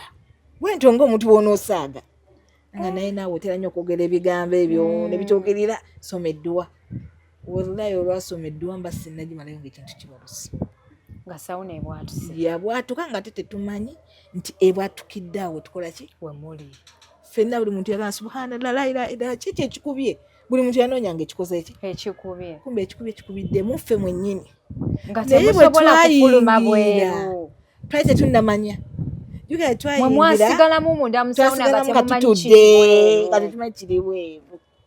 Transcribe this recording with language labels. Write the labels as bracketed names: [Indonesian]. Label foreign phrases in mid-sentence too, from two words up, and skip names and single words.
[Ganda] Bwentyo ng'omuntu bw'onoosaaga. Nga naye naawe otera nnyo okwogera ebigambo ebyo ne bitwogerera, soma edduwa. Wallahi olwasoma edduwa mba sinnagimalayo ng'ekintu kibaluse. Nga sawuna ebwatuse. Yabwatuka nga tetumanyi nti ebwatukidde awo tukola ki? We muli. Ffenna buli muntu yagamba [Arabic] سبحان الله لا إله إلا [Ganda] kiki ekikubye? Buli muntu yanoonyanga ekikoze eki? Ekikubye. Kumbe ekikubye kikubidde mu ffe mwennyini. Nga temusobola kufuluma bweru. Twali tetunnamanya. Mwe mwasigalamu munda mu sawuna nga temumanyi kiri nga tetumanyi kiri bweru.